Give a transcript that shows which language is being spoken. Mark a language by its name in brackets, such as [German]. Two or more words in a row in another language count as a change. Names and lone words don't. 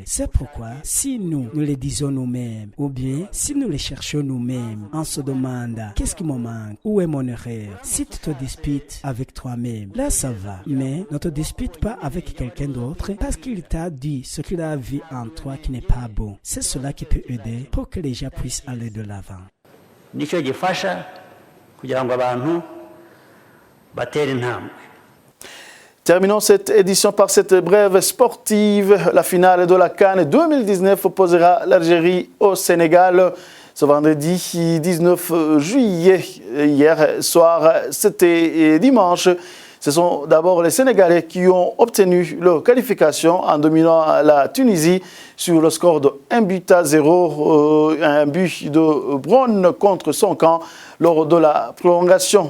[French] C'est pourquoi, si nous les disons nous-mêmes, ou bien si nous les cherchons nous-mêmes, on se demande, qu'est-ce qui me manque? Où est mon erreur? Si tu te disputes avec toi-même, là ça va. Mais ne te dispute pas avec quelqu'un d'autre parce qu'il t'a dit ce qu'il a vu en toi qui n'est pas bon. C'est cela qui peut aider pour que les gens puissent aller de l'avant. [Kinyarwanda] Nicyo gifasha kugira ngo abantu batere intambwe. [French] Terminons cette édition par cette brève sportive. La finale de la CAN 2019 opposera l'Algérie au Sénégal. Ce vendredi 19 juillet, hier soir, c'était dimanche. Ce sont d'abord les Sénégalais qui ont obtenu leur qualification en dominant la Tunisie sur le score de 1-0, un but de Braun contre son camp lors de la prolongation.